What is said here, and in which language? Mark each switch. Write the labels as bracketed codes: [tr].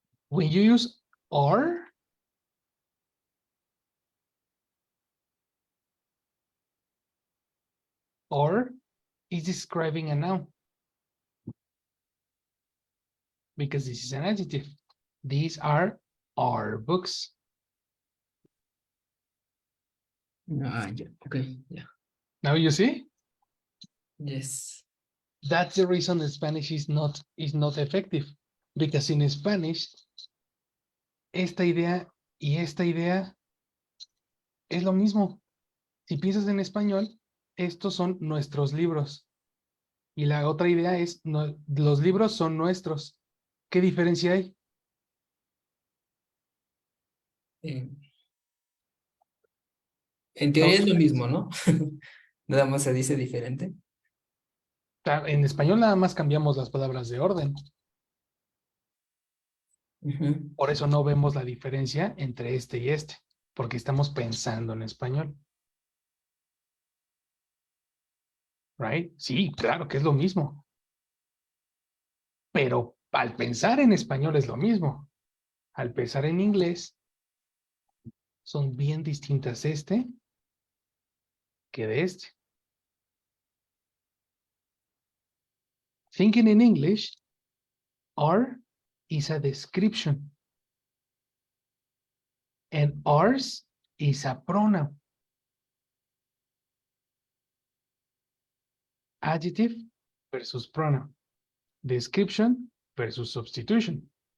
[en] When you use or is describing a noun because this is an adjective. These are our books. Yeah, okay, yeah. Now you see? Yes. That's the reason that Spanish is not effective. Because in Spanish, [es] esta idea y esta idea es lo mismo. Si piensas en español, estos son nuestros libros. Y la otra idea es, no, los libros son nuestros. ¿Qué diferencia hay? En teoría es lo mismo, ¿no? Nada más se dice diferente. En español nada más cambiamos las palabras de orden. Por eso no vemos la diferencia entre este y este, porque estamos pensando en español. Right? Sí, claro que es lo mismo. Pero al pensar en español es lo mismo. Al pensar en inglés, son bien distintas este que de este. [en] Thinking in English, are is a description. And ours is a pronoun. Adjective versus pronoun. Description versus substitution.